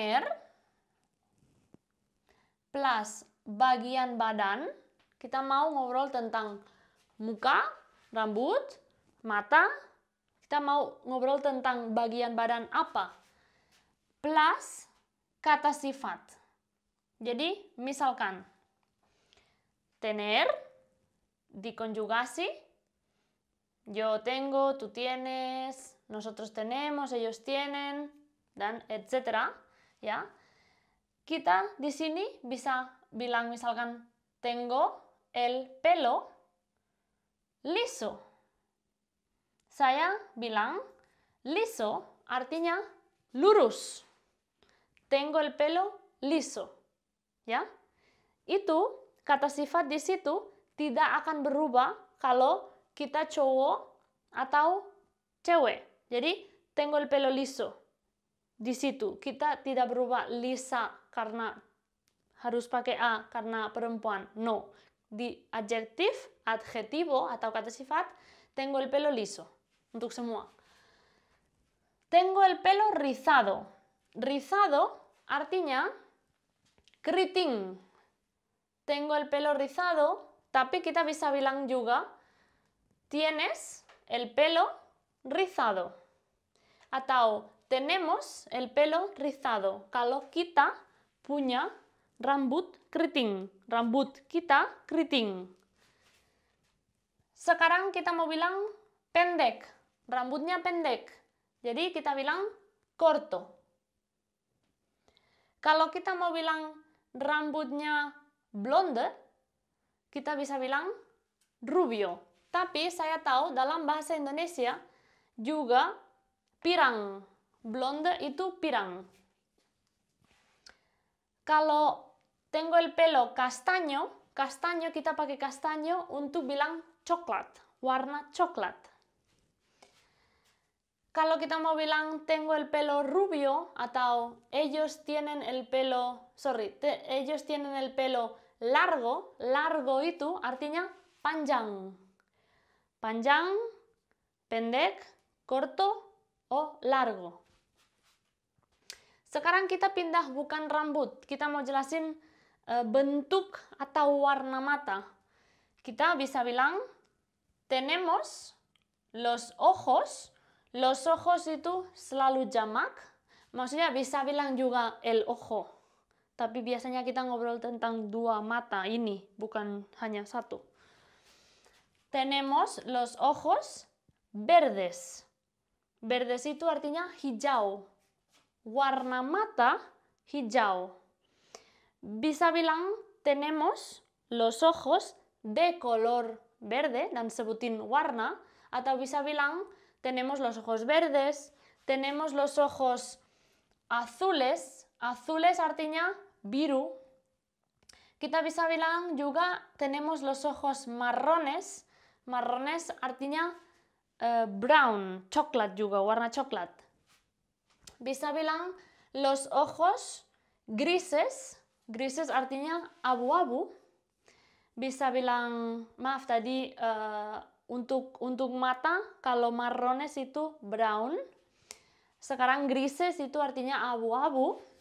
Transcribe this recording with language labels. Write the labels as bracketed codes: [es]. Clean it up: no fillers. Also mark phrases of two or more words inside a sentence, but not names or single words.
[id] Tener plus bagian badan. Kita mau ngobrol tentang muka, rambut, mata. Kita mau ngobrol tentang bagian badan apa. Plus kata sifat. Jadi, misalkan, [es] tener, dikonjugasi, yo tengo, tú tienes, nosotros tenemos, ellos tienen, [id] dan etc. Ya. Kita di sini bisa bilang misalkan [es] tengo el pelo liso. [id] Saya bilang liso artinya lurus. [es] Tengo el pelo liso. [id] Ya. Itu kata sifat di situ tidak akan berubah kalau kita cowok atau cewek. [es] Jadi tengo el pelo liso. [id] Di situ kita tidak berubah lisa karena harus pakai a karena perempuan. No. Di adjetivo atau kata sifat [es] tengo el pelo liso [id] untuk semua. [es] Tengo el pelo rizado. [id] Rizado artinya keriting. [es] Tengo el pelo rizado, [id] tapi kita bisa bilang juga [es] tienes el pelo rizado. Atau tenemos el pelo rizado. [id] Kalau kita punya rambut keriting. Rambut kita keriting. Sekarang kita mau bilang pendek. Rambutnya pendek. Jadi kita bilang corto. Kalau kita mau bilang rambutnya blonde, kita bisa bilang rubio. Tapi saya tahu dalam bahasa Indonesia juga pirang. Blonde itu pirang. Kalau [es] tengo el pelo castaño, [id] castaño kita pakai castaño untuk bilang coklat, warna coklat. Kalau kita mau bilang [es] tengo el pelo rubio [id] atau [es] ellos tienen el pelo largo, [id] largo itu artinya panjang. Panjang, pendek, [es] corto, o largo. [id] Sekarang kita pindah bukan rambut, kita mau jelasin bentuk atau warna mata. Kita bisa bilang [es] tenemos los ojos. Los ojos [id] itu selalu jamak, maksudnya bisa bilang juga [es] el ojo. [id] Tapi biasanya kita ngobrol tentang dua mata ini, bukan hanya satu. [es] Tenemos los ojos verdes. [id] Verdes itu artinya hijau. Warna mata hijau. Bisa bilang [es] tenemos los ojos de color verde [id] dan sebutin warna, atau bisa bilang [es] tenemos los ojos verdes, tenemos los ojos azules. [id] Azules artinya biru. Kita bisa bilang juga [es] tenemos los ojos marrones. [id] Marrones artinya brown, coklat juga, warna coklat. Bisa bilang [es] los ojos grises. [id] Grises artinya abu-abu. Bisa bilang, maaf tadi untuk mata, kalau marrones itu brown. Sekarang grises itu artinya abu-abu.